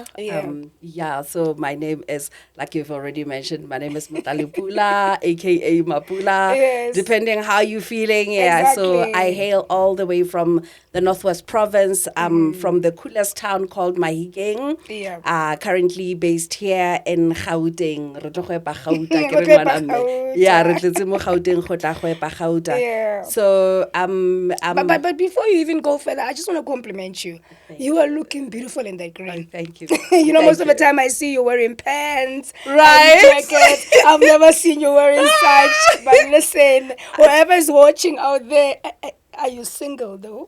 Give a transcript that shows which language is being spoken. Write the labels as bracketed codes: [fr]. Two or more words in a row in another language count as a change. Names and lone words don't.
[en] So my name is, like you've already mentioned, my name is Matlalepula, aka Mapula, Yes. depending how you're feeling. So Exactly. I hail all the way from the Northwest Province, from the coolest town called Mahikeng. Yeah. Currently based here in Gauteng. [tn] Re tlo go epa Gauta, ke Re re tlo epa ngwana mme. Gauta. Yeah, re tletse mo Gauteng go tla go epa Gauta. [en] Yeah. So But before you even go further, I just want to compliment you. You are looking beautiful in that green. Thank you. You know, Thank most of the you. time I see you wearing pants, Right? and jackets. I've never seen you wearing such. But listen, whoever is watching out there, are you single though?